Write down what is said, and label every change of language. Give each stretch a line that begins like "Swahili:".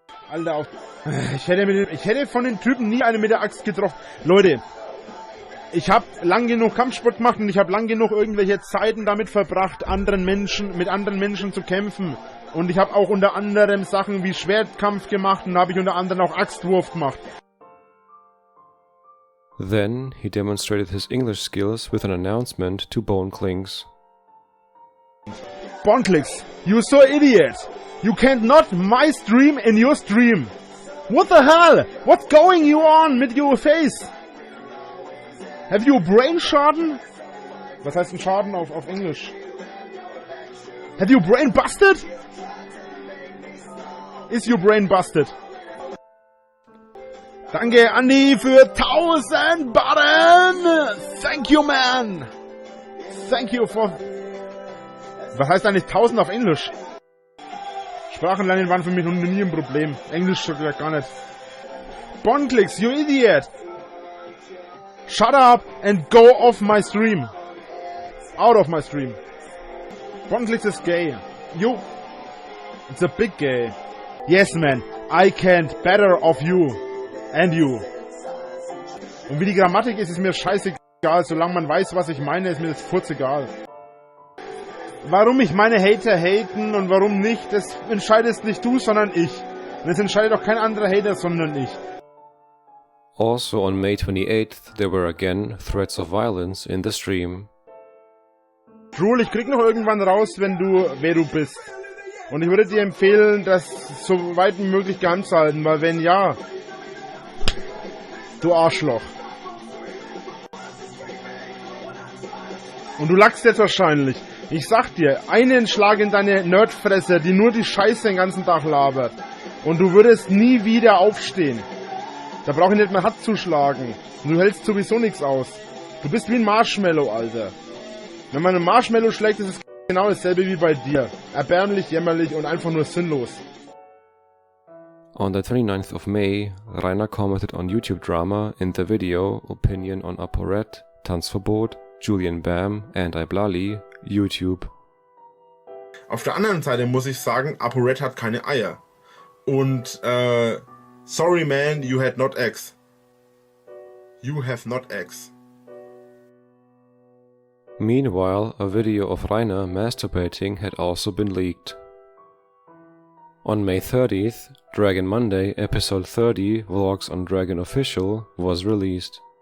German: Alter, ich hätte von den Typen nie einen mit der Axt getroffen. Leute, ich habe lang genug Kampfsport gemacht und ich habe lang genug irgendwelche Zeiten damit verbracht, mit anderen Menschen zu kämpfen. Und ich habe auch unter anderem Sachen wie Schwertkampf gemacht und habe ich unter anderem auch Axtwurf gemacht.
English: Then he demonstrated his English skills with an announcement to Boneclings. Boneclings, you so idiot! You can't not my stream in your stream! What the hell? What's going you on with your face? Have you brain
German: schaden? Was heißt ein Schaden auf Englisch?
English: Have you brain busted? Is your brain busted?
German: Danke, Andi, für 1000 Button!
English: Thank you, man! Thank you for...
German: Was heißt eigentlich 1000 auf Englisch? Sprachenlernen waren für mich noch nie ein Problem. Englisch gar nicht. Boneclings,
English: you idiot! Shut up and go off my stream. Out of my stream. Boneclings is gay. You. It's a big gay. Yes, man. I can't better of you. And you.
German: Und wie die Grammatik ist mir scheißegal. Solange man weiß, was ich meine, ist mir das furzegal. Warum mich meine Hater haten und warum nicht, das entscheidest nicht du, sondern ich. Und es entscheidet auch kein anderer Hater, sondern ich.
English: Also on May 28th, there were again threats of violence in the stream.
German: Drool, ich krieg noch irgendwann raus, wer du bist. Und ich würde dir empfehlen, das so weit wie möglich geheim zu halten, weil wenn ja, du Arschloch. Und du lachst jetzt wahrscheinlich. Ich sag dir, einen Schlag in deine Nerdfresse, die nur die Scheiße den ganzen Tag labert. Und du würdest nie wieder aufstehen. Da brauch ich nicht mehr Hand zu schlagen. Und du hältst sowieso nichts aus. Du bist wie ein Marshmallow, Alter. Wenn man einen Marshmallow schlägt, ist es genau dasselbe wie bei dir. Erbärmlich, jämmerlich und einfach nur sinnlos.
English: On the 29th of May, Rainer commented on YouTube drama in the video Opinion on ApoRed, Tanzverbot, Julian Bam and Iblali, YouTube.
German: Auf der anderen Seite muss ich sagen, ApoRed hat keine Eier. Und,
English: sorry man, you had not eggs. You have not eggs. Meanwhile, a video of Rainer masturbating had also been leaked. On May 30th, Dragon Monday episode 30 Vlogs on Dragon Official was released.